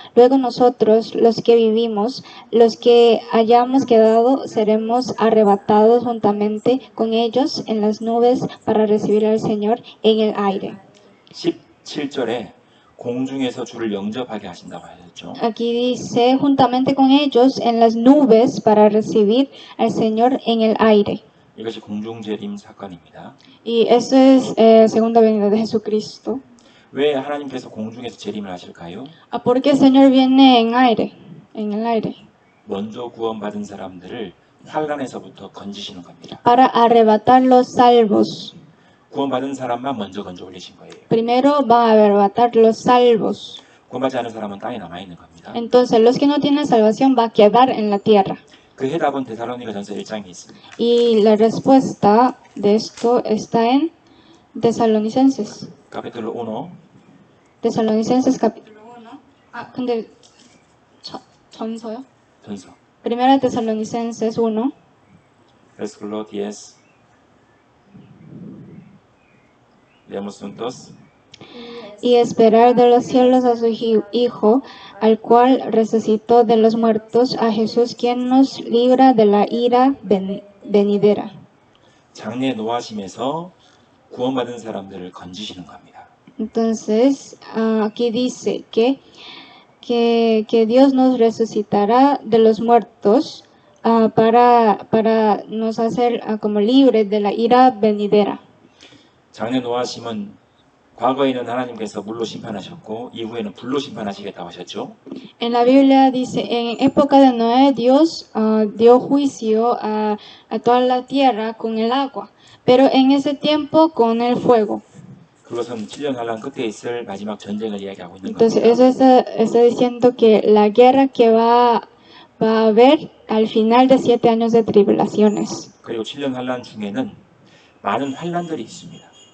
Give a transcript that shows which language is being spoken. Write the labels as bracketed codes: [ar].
[es] Luego nosotros, los que vivimos, los que hayamos quedado, seremos arrebatados juntamente con ellos en las nubes para recibir al Señor en el aire. [ko] 17절에 공중에서 주를 영접하게 하신다고 하셨죠. [es] Aquí dice juntamente con ellos en las nubes para recibir al Señor en el aire. [ko] 이것이 공중재림 사건입니다. [es] Y eso es segunda venida de Jesucristo. [ko] 왜 하나님께서 공중에서 재림을 하실까요? [es] ¿Por qué el Señor viene en aire? En el aire. [ko] 먼저 구원받은 사람들을 환란에서부터 건지시는 겁니다. [es] Para arrebatar los salvos. [ko] 구원받은 사람만 먼저 건져 올리신 거예요. [es] Primero va a arrebatar los salvos. [ko] 구원받지 않은 사람은 땅에 남아 있는 겁니다. [es] Entonces los que no tienen salvación va a quedar en la tierra. [ko] 그 해답은 데살로니가전서 1장에 있습니다. [es] Y la respuesta de esto está en Tesalonicenses. Capítulo 1. Tesalonicenses capítulo 1. [ko] 근데 전서요? 전서. [es] Primera Tesalonicenses 1. Versículo 10. Leemos juntos. Y esperar de los cielos a su Hijo, al cual resucitó de los muertos, a Jesús, quien nos libra de la ira venidera. [ko] 장래 노하심에서 구원받은 사람들을 건지시는 겁니다. [es] Entonces, aquí dice que Dios nos resucitará de los muertos para nos hacer como libres de la ira venidera. [ko] 장래 노하심은 과거에는 하나님께서 물로 심판하셨고 이후에는 불로 심판하시겠다고 하셨죠. [es] En la Biblia dice, en época de Noé, Dios dio juicio a toda la tierra con el agua, pero en ese tiempo con el fuego. [ko] 그것은 7년 환란 끝에 있을 마지막 전쟁을 이야기하고 있는 [es] Entonces, [ko] 겁니다. [es] eso está diciendo que la guerra que va a haber al final de 7 años de tribulaciones. [ko] 그리고 7년 환란 중에는 많은 환란들이 있습니다.